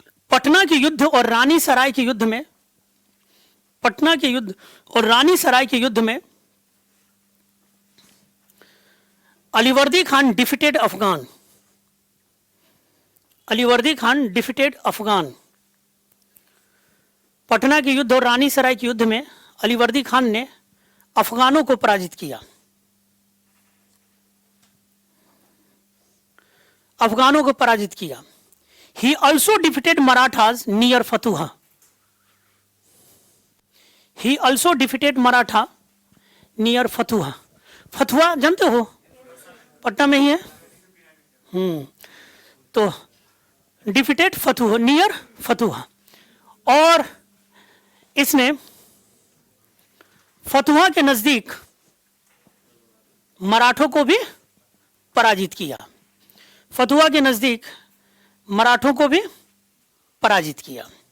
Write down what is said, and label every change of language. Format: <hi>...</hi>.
<hi>पटना के युद्ध और रानी सराय के युद्ध में, पटना के युद्ध और रानी सराय के युद्ध में अलीवर्दी खान डिफीटेड अफगान, अलीवर्दी खान डिफीटेड अफगान। पटना के युद्ध और रानी सराय के युद्ध में अलीवर्दी खान ने अफगानों को पराजित किया, अफगानों को पराजित किया।</hi> <en>He also defeated Marathas near Fatuha. He also defeated Maratha near Fatuha.</en> <hi>Fatuha जानते हो, पटना में ही है। तो</hi> <en>defeated Fatuha, near Fatuha,</en> <hi>और इसने फतुहा के नजदीक मराठों को भी पराजित किया, फतुहा के नजदीक मराठों को भी पराजित किया।</hi>